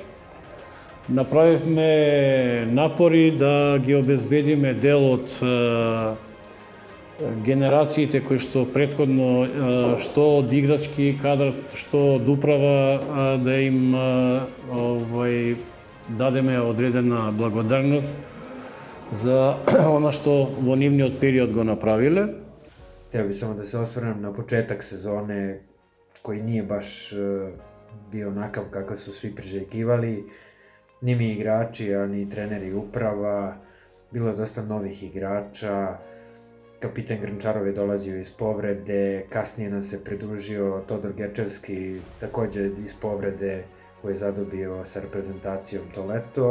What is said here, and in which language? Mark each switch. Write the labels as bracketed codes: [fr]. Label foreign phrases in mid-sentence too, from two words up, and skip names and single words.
[mk] Направивме напори да ги обезбедиме дел од генерациите кои што претходно, што од играчки кадар, што од управа, да им дадеме одредена благодарност за она што во нивниот период го направиле. [sr] Тео би само да се осврнем на почеток сезоне, кој nije баш био onakav како su svi priželjkivali, ni mi igrači, a ni treneri i uprava. Bilo je dosta novih igrača, kapitan Grnčarov je dolazio iz povrede, kasnije nam se pridružio Todor Gečevski, takođe iz povrede, koji je zadobio sa reprezentacijom to leto.